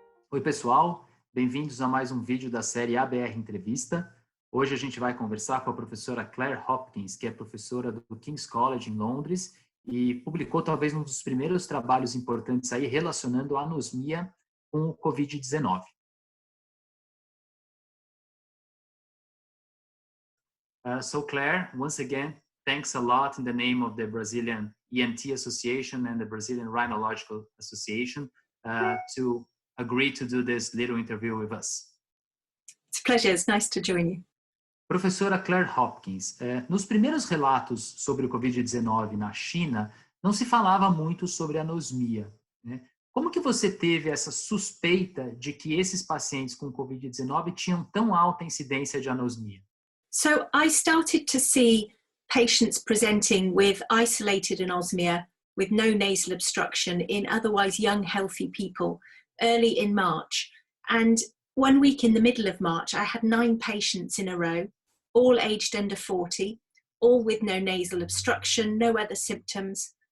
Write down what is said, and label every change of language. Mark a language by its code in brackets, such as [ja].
[pt] Oi, pessoal, bem-vindos a mais um vídeo da série ABR Entrevista. Hoje a gente vai conversar com a professora Claire Hopkins, que é professora do King's College em Londres e publicou talvez um dos primeiros trabalhos importantes aí relacionando a anosmia com o Covid-19. [en] So Claire, once again, thanks a lot in the name of the Brazilian ENT Association and the Brazilian Rhinological Association to agree to do this little interview with us. It's a pleasure. It's nice to join you. [pt] Professora Claire Hopkins, nos primeiros relatos sobre o Covid-19 na China, não se falava muito sobre anosmia, né? Como que você teve essa suspeita de que esses pacientes com Covid-19 tinham tão alta incidência de anosmia? [en] So I started to see patients presenting with isolated anosmia with no nasal obstruction in otherwise young, healthy people early in March. And 1 week in the middle of March, I had 9 patients in a row, all aged under 40, all with no nasal obstruction, no other symptoms.